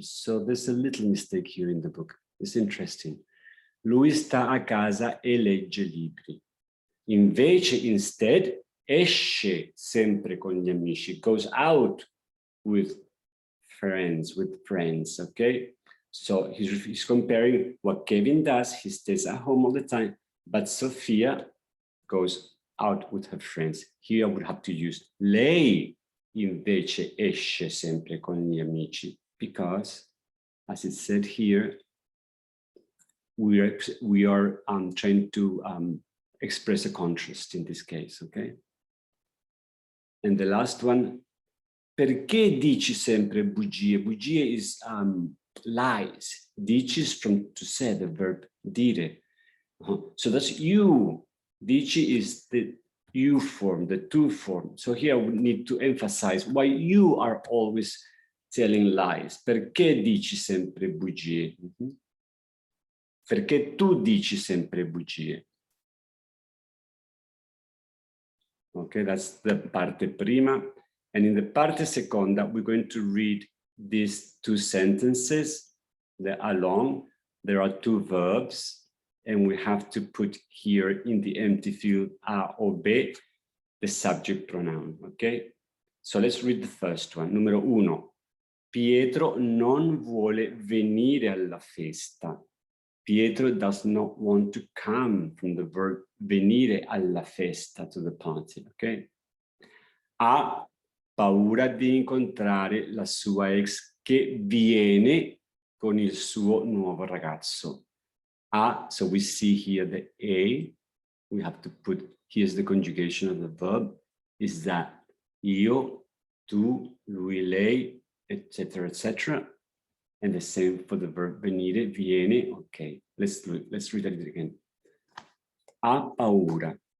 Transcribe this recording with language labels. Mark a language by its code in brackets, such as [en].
[en] So there's a little mistake here in the book. It's interesting. [it] Lui sta a casa e legge libri. Invece, instead, esce sempre con gli amici. [en] Goes out with friends, okay? So he's comparing what Kevin does. He stays at home all the time, but Sofia goes out with her friends. Here I would have to use [it] lei invece esce sempre con gli amici, [en] because, as it said here, we are trying to express a contrast in this case, okay? And the last one, [it] perché dici sempre bugie? [en] Bugie is lies. Dici is from to say, the verb dire. So that's you. Dici is the you form, the to form. So here we need to emphasize why you are always telling lies. [it] Perché dici sempre bugie? Perché tu dici sempre bugie? [en] Okay, that's the parte prima. And in the parte seconda, we're going to read these two sentences. They are long. There are two verbs. And we have to put here in the empty field a or be the subject pronoun, okay? So let's read the first one. [it] Numero uno. Pietro non vuole venire alla festa. [en] Pietro does not want to come, from the verb venire [it] alla festa, [en] to the party, okay? [it] Ha paura di incontrare la sua ex che viene con il suo nuovo ragazzo. [en] So we see here the A, we have to put, here's the conjugation of the verb, is that io, tu, lui, lei, etc., etc. And the same for the verb venire, viene. Okay, let's read it again. [it] Ha paura.